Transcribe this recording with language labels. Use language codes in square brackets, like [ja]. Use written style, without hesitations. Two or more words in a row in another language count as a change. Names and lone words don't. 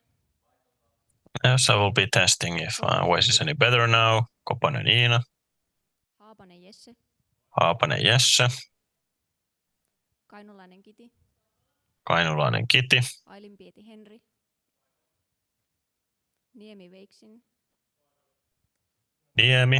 [en] Yes, I will be testing if voice is any better now. [fi] Koponen Iina. Haapanen Jesse. Haapanen Jesse. Kainulainen Kiti. Kainulainen Kiti. Ailinpieti Henri. Niemi Veiksin. Niemi.